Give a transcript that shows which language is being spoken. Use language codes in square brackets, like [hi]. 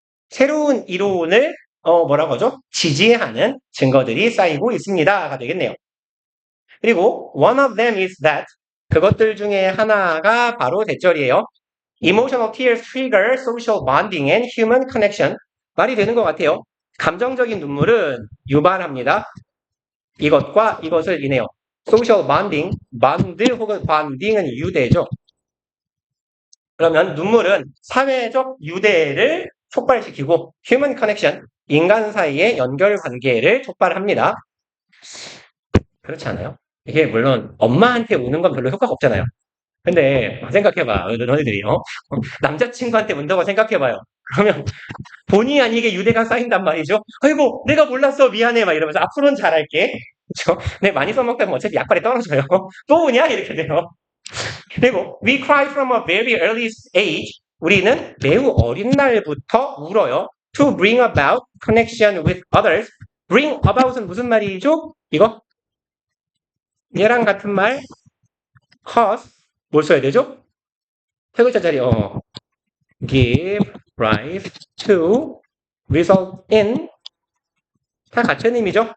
[ko] 새로운 이론을 뭐라고 하죠? 지지하는 증거들이 쌓이고 있습니다가 되겠네요. 그리고 [en] one of them is that [ko] 그것들 중에 하나가 바로 대절이에요. [en] Emotional tears trigger social bonding and human connection. [ko] 말이 되는 것 같아요. 감정적인 눈물은 유발합니다. 이것과 이것을 인해요. [en] social bonding, [ko] bond 혹은 bonding은 유대죠. 그러면 눈물은 사회적 유대를 촉발시키고 [en] human connection, [ko] 인간 사이의 연결 관계를 촉발합니다. 그렇지 않아요? 이게 물론 엄마한테 우는 건 별로 효과가 없잖아요. 근데 생각해봐. 너희들이요. 남자친구한테 운다고 생각해봐요. 그러면 본의 아니게 유대가 쌓인단 말이죠. 아이고 내가 몰랐어 미안해 막 이러면서 앞으로는 잘할게. 그렇죠? 네, 많이 써먹다 보면 어차피 약발이 떨어져요. 또 우냐? 이렇게 돼요. 그리고 [en] we cry from a very early age. [ko] 우리는 매우 어린 날부터 울어요. [en] To bring about connection with others. bring about [ko] 은 무슨 말이죠? 이거? 얘랑 같은 말 cause 뭘 써야 되죠? 세 글자 짜리 [en] give rise to result in [ko] 다 같은 의미죠.